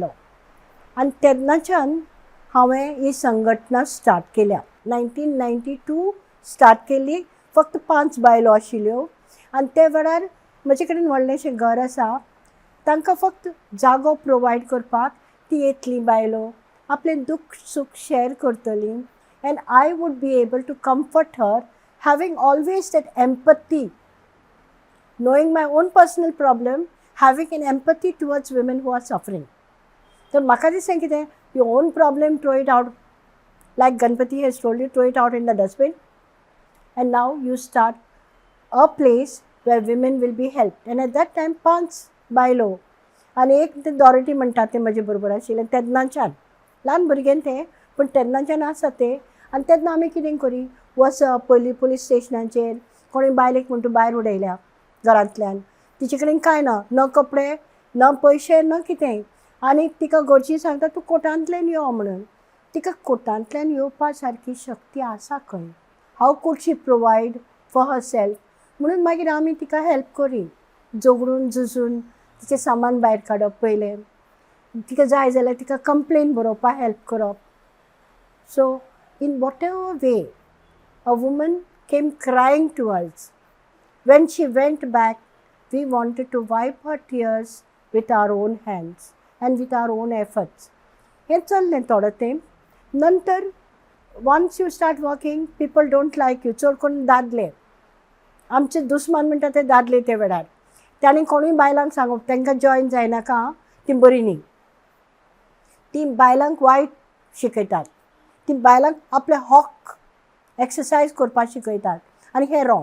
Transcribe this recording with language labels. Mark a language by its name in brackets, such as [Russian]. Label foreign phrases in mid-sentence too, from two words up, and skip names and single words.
[Konkani] आनी तेन्नाच्यान हांवें ही संघटना स्टार्ट केल्या. 1992 स्टार्ट केली. फक्त 5 बायलो आशिल्ल्यो आनी ते वेळार म्हजे कडेन व्हडलेंशें घर आसा. तांकां फक्त जागो प्रोवायड करपाक ती येतलीं बायलो, आपलें दुख सूख शेअर करतलीं. [English] And I would be able to comfort her, having always that empathy, knowing my own personal problem, having an empathy towards women who are suffering. [Konkani] तर म्हाका दिसलें कितें, [English] your own problem, throw it out, like Ganpati has told you, throw it out in the dustbin. And now you start a place where women will be helped. And at that time [Konkani] 5 बायलो आनी एक ते दॉरिटी म्हणटा ते म्हजे बरोबर आशिल्ले. तेन्नाच्यान ल्हान भुरगें तें, पूण तेन्नाच्यान आसा ते. आनी तेन्ना आमी कितें करी, वचप पयलीं पुलीस स्टेशनाचेर, कोणी बायलेक म्हण तूं भायर उडयल्या घरांतल्यान, तिचे कडेन कांय ना, न कपडे न पयशे न कितेंय. आनी तिका घरची सांगता तूं कोर्टांतल्यान यो म्हणून. तिका कोर्टांतल्यान येवपा सारकी शक्ती आसा खंय? [English] How could she provide for herself? [Konkani] म्हणून मागीर आमी तिका हेल्प करी, झगडून झुजून तिचें सामान भायर काडप पयलें. तिका जाय जाल्यार तिका कंप्लेन बरोवपाक हेल्प करप. [English] So in whatever way a woman came crying to us. When she went back, we wanted to wipe her tears with our own hands and with our own efforts. [Konkani] हें चल्लें थोडो तेंप. [English] नंतर once you start working, people don't like you. [Konkani] चड कोण दादले, आमचे दुस्मान म्हणटा ते दादले ते वेळार. तांणी कोणूय बायलांक सांगप तांकां जॉयन जायनाका, ती बरी न्ही. ती बायलांक वायट शिकयतात, ती बायलांक आपले हक एक्सरसायज करपाक शिकयतात आनी हें रॉंग.